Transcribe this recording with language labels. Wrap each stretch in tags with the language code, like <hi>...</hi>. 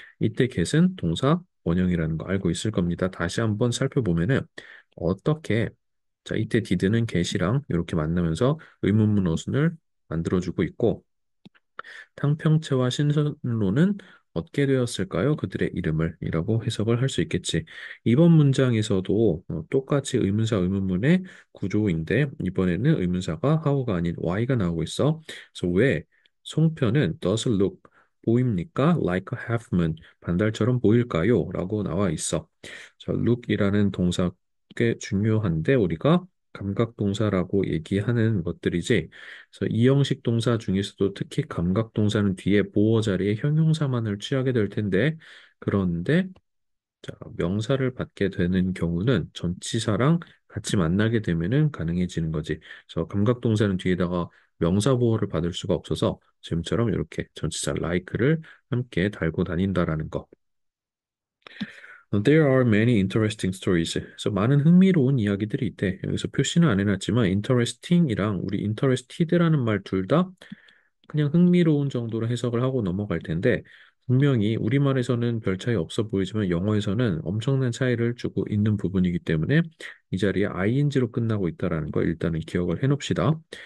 <ko>이때 get은 동사 원형이라는 거 알고 있을 겁니다. 다시 한번 살펴보면은 어떻게 자 이때 did는 get이랑 이렇게 만나면서 의문문 어순을 만들어주고 있고 탕평채와 신선로는 얻게 되었을까요? 그들의 이름을 이라고 해석을 할 수 있겠지. 이번 문장에서도 똑같이 의문사 의문문의 구조인데 이번에는 의문사가 how가 아닌 why가 나오고 있어. 그래서 왜 송편은</ko> <en>does look</en> <ko>보입니까?</ko> <en>like a half moon</en> <ko>반달처럼 보일까요? 라고 나와 있어. 자, look이라는 동사 꽤 중요한데 우리가 감각 동사라고 얘기하는 것들이지. 그래서 이 형식 동사 중에서도 특히 감각 동사는 뒤에 보어 자리에 형용사만을 취하게 될 텐데 그런데 자, 명사를 받게 되는 경우는 전치사랑 같이 만나게 되면은 가능해지는 거지. 그래서 감각 동사는 뒤에다가 명사 보호를 받을 수가 없어서 지금처럼 이렇게 전치사 like를 함께 달고 다닌다라는 거.</ko> <en>There are many interesting stories.</en> <ko>그래서 많은 흥미로운 이야기들이 있대. 여기서 표시는 안 해놨지만 interesting이랑 우리 interested라는 말 둘 다 그냥 흥미로운 정도로 해석을 하고 넘어갈 텐데 분명히 우리말에서는 별 차이 없어 보이지만 영어에서는 엄청난 차이를 주고 있는 부분이기 때문에 이 자리에 ing로 끝나고 있다라는 거 일단은 기억을 해놓읍시다.</ko>